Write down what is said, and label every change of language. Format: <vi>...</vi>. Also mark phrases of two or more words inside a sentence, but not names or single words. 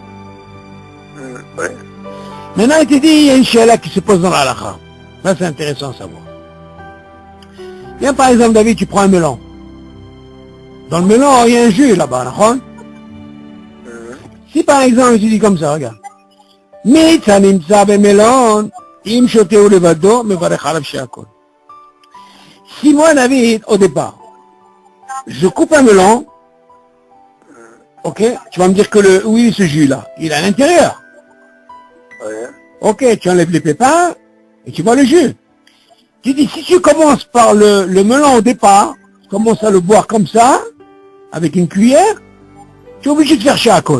<fr>Ouais. Maintenant, il te dit, il y a une shéla qui se pose dans la halakha. Ça, c'est intéressant à savoir. Viens, par exemple, David, tu prends un melon. Dans le melon, il y a un jus là-bas, d'accord? Si, par exemple, tu dis comme ça, regarde.</fr> <he>מיץ נמצא במלון אם שותהו לבדו מברך עליו שהכל.</he> <fr>Si moi, David, au départ, je coupe un melon, ok, tu vas me dire que oui, ce jus-là, il est à l'intérieur. Ouais. Ok, tu enlèves les pépins et tu vois le jus. Tu dis, si tu commences par le melon au départ, tu commences à le boire comme ça, avec une cuillère, tu es obligé de faire shakol.</fr>